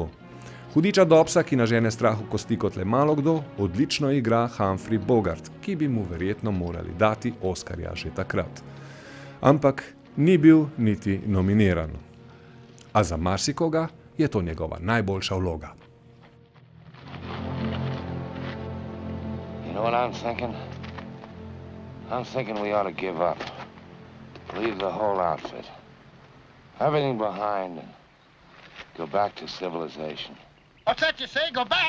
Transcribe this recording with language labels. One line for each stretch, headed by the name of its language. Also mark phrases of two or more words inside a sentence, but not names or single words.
Slovenian: Hudiča Dobbsa, ki nažene strahu kosti kot le malo kdo, odlično igra Humphrey Bogart, ki bi mu verjetno morali dati Oskarja že takrat. Ampak ni bil niti nominiran. A za marsikoga je to njegova najboljša vloga.
English: You know what I'm thinking? I'm thinking we ought to give up. Leave the whole outfit. Everything behind and go back to civilization. What's that you say? Go back?